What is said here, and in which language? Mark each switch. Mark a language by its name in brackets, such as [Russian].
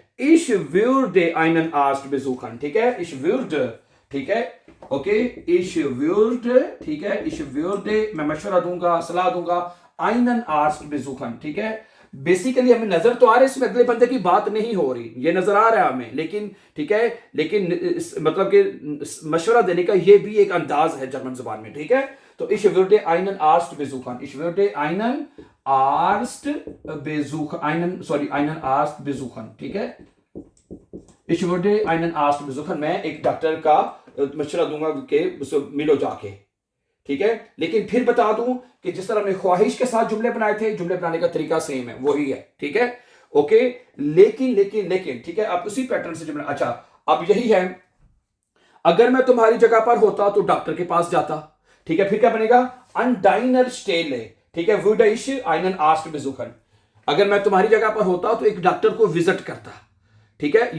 [German] Ich würde einen Arzt besuchen, [Hindi] ठीक है, [German] ich würde, [Hindi] ठीक है, ओके, ich würde, ठीक है, ich würde, मैं मशवरा दूंगा, सलाह दूंगा, [German] einen Arzt besuchen, [Hindi] ठीक है। बेसिकली हमें नजर तो आ रहा है इसमें अगले बंदे की बात नहीं हो रही, ये नजर आ रहा है हमें, लेकिन ठीक है, लेकिन मतलब कि मशवरा देने का ये भी एक अंदाज है जर्मन जुबान में, ठीक है। तो [German] ich würde einen Arzt besuchen, ich würde einen Arzt besuchen, einen Arzt besuchen, [Hindi] ठीक है। [German] ich würde einen Arzt besuchen, [Hindi] मैं एक डॉक्टर का मशवरा दूंगा कि मिलो जाके, ठीक है। लेकिन फिर बता दूं कि जिस तरह हमने ख्वाहिश के साथ जुमले बनाए थे, जुमले बनाने का तरीका सेम है, वही है, ठीक है, ओके। लेकिन ठीक है, आप उसी पैटर्न से जुमला। अच्छा, अब यही है, अगर मैं तुम्हारी जगह पर होता तो डॉक्टर के पास जाता, ठीक है। फिर क्या बनेगा, [German] an deiner Stelle, [Hindi] ठीक है, [German] würde ich einen Arzt besuchen, [Hindi] अगर मैं तुम्हारी जगह पर होता तो एक डॉक्टर को विजिट करता, ठीक है।